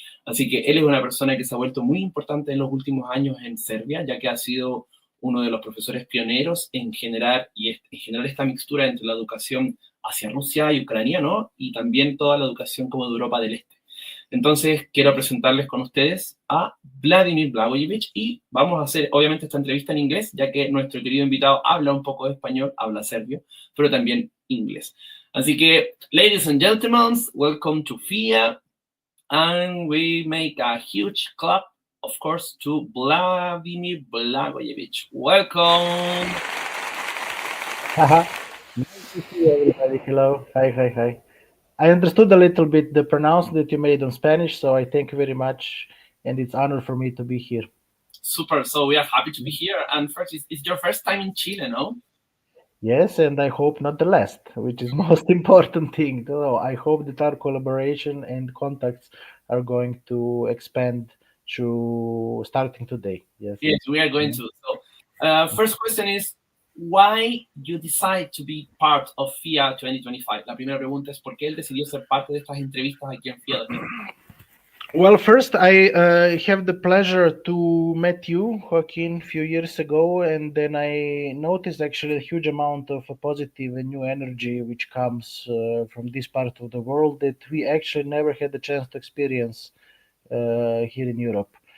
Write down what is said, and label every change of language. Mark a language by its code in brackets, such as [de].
[es] Así que él es una persona que se ha vuelto muy importante en los últimos años en Serbia, ya que ha sido uno de los profesores pioneros en generar esta mixtura entre la educación hacia Rusia y Ucrania, ¿no? Y también toda la educación como de Europa del Este. Entonces, quiero presentarles con ustedes a Vladimir Blagojevic y vamos a hacer, obviamente, esta entrevista en inglés, ya que nuestro querido invitado habla un poco de español, habla serbio, pero también inglés. Así que, [en] ladies and gentlemen, welcome to FIA, and we make a huge clap, of course, to Vladimir Blagojevic. Welcome. Haha. Nice to see everybody. Hello. Hi. I understood a little bit the pronounce that you made on Spanish, so I thank you very much, and it's honor for me to be here. Super. So we are happy to be here. And first, it's your first time in Chile, no? Yes, and I hope not the last, which is most important thing. So I hope that our collaboration and contacts are going to expand to starting today. Yes. Yes, we are going to. So, first question is, why you decide to be part of FIA 2025? [es] La primera pregunta es, ¿por qué él decidió ser parte de estas entrevistas aquí en FIA 2025? [en] Well, first, I have the pleasure to met you, Joaquin, a few years ago, and then I noticed actually a huge amount of a positive and new energy which comes from this part of the world that we actually never had the chance to experience here in Europe.